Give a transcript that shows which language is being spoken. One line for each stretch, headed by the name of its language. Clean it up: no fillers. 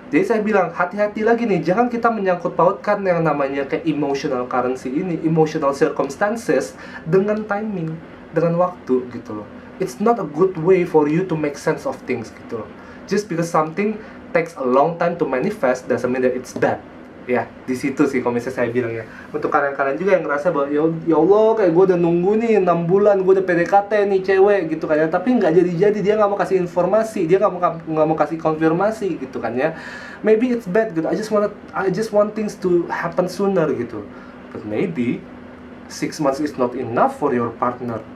Indonesian: Jadi saya bilang hati-hati lagi nih, jangan kita menyangkut pautkan yang namanya kayak emotional currency ini, emotional circumstances dengan timing, dengan waktu gitu loh.
English: It's not a good way for you to make sense of things gitu loh. Just because something takes a long time to manifest doesn't mean that it's bad.
Indonesian: Ya, di situ sih kalau misalnya saya bilang ya. Untuk kalian-kalian juga yang ngerasa bahwa ya Allah, kayak gue udah nunggu nih 6 bulan, gue udah PDKT nih cewek gitu kan ya, tapi nggak jadi-jadi, dia nggak mau kasih informasi, dia nggak mau kasih konfirmasi gitu kan ya.
English: Maybe it's bad gitu. I just want things to happen sooner gitu. But maybe 6 months is not enough for your partner.